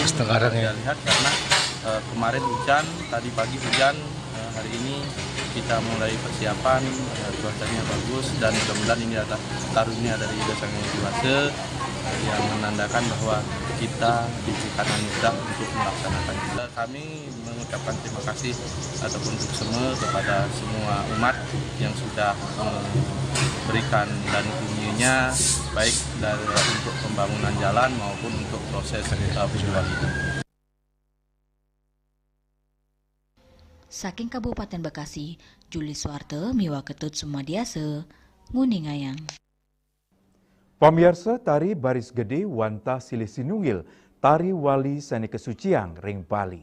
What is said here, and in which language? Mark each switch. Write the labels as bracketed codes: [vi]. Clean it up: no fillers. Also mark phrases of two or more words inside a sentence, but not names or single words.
[id] Sekarang ya lihat karena kemarin hujan, tadi pagi hujan, hari ini kita mulai persiapan, cuacanya bagus dan mudah-mudahan ini adalah karunia dari Sang Hyang Widiwasa yang menandakan bahwa kita diberikan anugerah untuk melaksanakan. Kami mengucapkan terima kasih ataupun untuk semua kepada semua umat yang sudah memberikan dan punyanya baik untuk pembangunan jalan maupun untuk proses puja wali. [ban] Saking Kabupaten Bekasi, Juli Suwarte miwa ketut Sumadiase nguningayang. Pamirsa tari baris gede wanta silih sinunggil tari wali seni kesucian ring Bali.